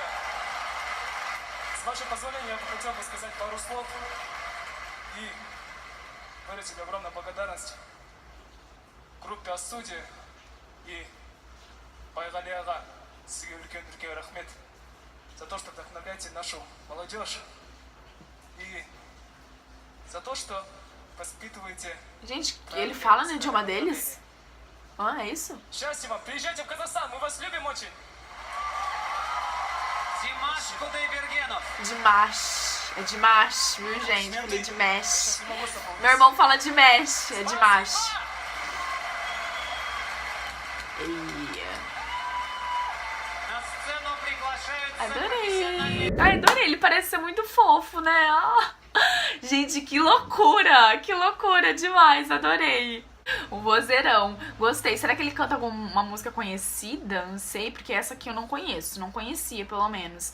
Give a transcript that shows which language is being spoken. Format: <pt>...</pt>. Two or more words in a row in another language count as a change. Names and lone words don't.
<ru>С вашего позволения, я бы хотел бы сказать пару слов и выразить огромную благодарность группе Астудия и Байгали Ага,</ru> <kk>сізге үлкен рахмет</kk> <ru>за то, что вдохновляете нашу молодежь и за то, что воспитываете...</ru> <pt>Gente, ele fala no idioma deles? Ah, é isso?</pt> <ru>Счастья вам! Приезжайте в Казахстан, мы вас любим очень! Димаш Кудайбергенов.</ru> <pt>Dimash. É Dimash, viu, gente? Falei Dimash. Meu irmão fala Dimash, é Dimash.</pt> <ru>На сцену приглашаются</ru> <pt>Adorei. Ai, adorei. Ele parece ser muito fofo, né? Ah. Gente, que loucura demais, adorei. O vozeirão, gostei. Será que ele canta alguma música conhecida? Não sei, porque essa aqui eu não conheço, não conhecia pelo menos.</pt>